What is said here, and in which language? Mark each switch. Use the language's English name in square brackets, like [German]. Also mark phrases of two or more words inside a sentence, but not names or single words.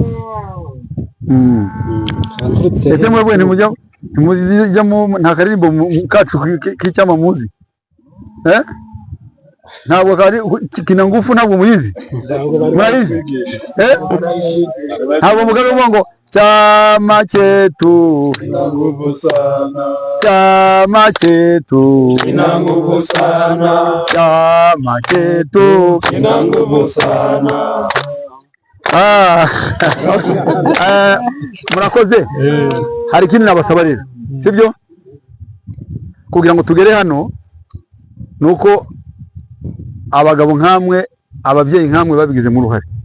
[Kinyarwanda] Ese mwebwe ntimujya nta karirimbo kacu k'icyama muzi? Ntabwo kari kina ngufu, ntabwo muyizi? Murayizi? Ntabwo mugaruka ngo [Swahili] chama chetu ina nguvu sana, chama chetu ina nguvu sana, chama chetu ina nguvu sana. [Kinyarwanda] Murakoze. Hari ikindi nabasaba rero, sibyo? Kugira ngo tugere hano nuko abagabo nkamwe, ababyeyi nkamwe babigize mu ruhare.